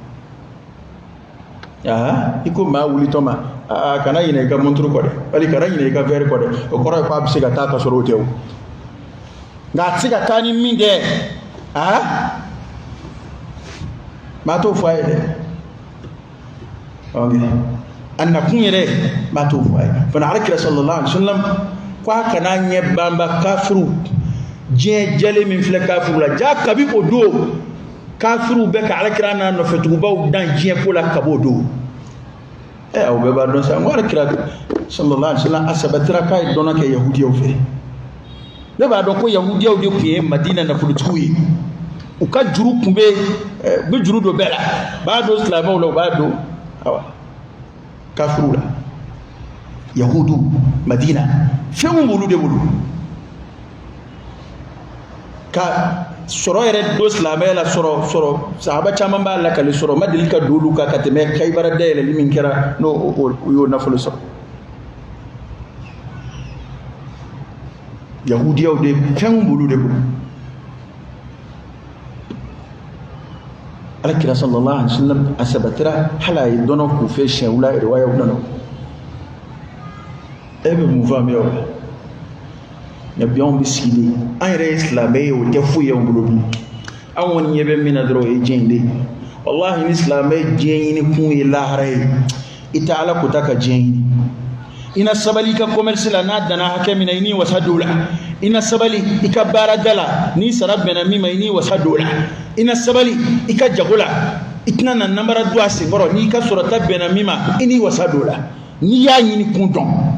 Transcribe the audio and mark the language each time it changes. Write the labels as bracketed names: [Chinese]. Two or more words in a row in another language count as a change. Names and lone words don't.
[Bambara] ye i ko maa wulitɔ ma kana ɲinɛ i ka montre kɔ dɛ wali kana ɲinɛ i ka verre kɔ dɛ o kɔrɔ ye ko a bɛ se ka taa ka sɔrɔ o tɛ o nka a tɛ se ka taa ni min tɛ maa t'o fɔ a ye dɛ a nakun yɛrɛ maa t'o fɔ a ye fana alakira [Arabic] صلى الله عليه وسلم [Bambara] ko a kana ɲɛ banba kafiru diɲɛ jɛlen min filɛ kafiru la ja kabi o don kafiru bɛ ka alakira n'a nɔfɛtugubaw dan diɲɛ ko la kab'o don aw bɛɛ b'a dɔn sa n ko alakira [Arabic] صلى الله عليه وسلم [Bambara] a sabatira k'a ye dɔnna kɛ yahudiyaw fɛ ne b'a dɔn ko yahudiyaw de tun ye madina nafolotigiw ye u ka juru tun bɛ juru don bɛɛ la b'a don silamɛw la u b'a don kafiru la yahudu madina fɛnw b'olu de bolo ka sɔrɔ yɛrɛ don silamɛya la sɔrɔ sahaba caman b'a lakale sɔrɔ ma deli ka don olu kan ka tɛmɛ Kaybara dayɛlɛli min kɛra n'o y'o nafolo sɔrɔ yahudiyaw de fɛnw b'olu de bolo alakira [Arabic] صلى الله عليه وسلم [Bambara] a sabatira hali a ye dɔnɔ k'u fɛ siɲɛ wula riwayaw nana e bɛ mun faamuya o la nabiyanw bɛ sigi de an yɛrɛ ye silamɛ ye o tɛ foyi y'anw bolo bi an kɔni ɲɛ bɛ min na dɔrɔn o ye diɲɛ de wallahi ni silamɛ diɲɛ ɲini kun ye lahara ye i tɛ ala ko ta ka diɲɛ ɲini i na sabali i ka commerce la n'a danna hakɛ min na i n'i wasa don o la i na sabali i ka baarada la n'i sara bɛnna min ma i n'i wasa don o la i na sabali i ka jago la i tɛna na namara don a senkɔrɔ n'i ka sɔrɔta bɛnna min ma i n'i wasa don o la n'i y'a ɲini kun dɔn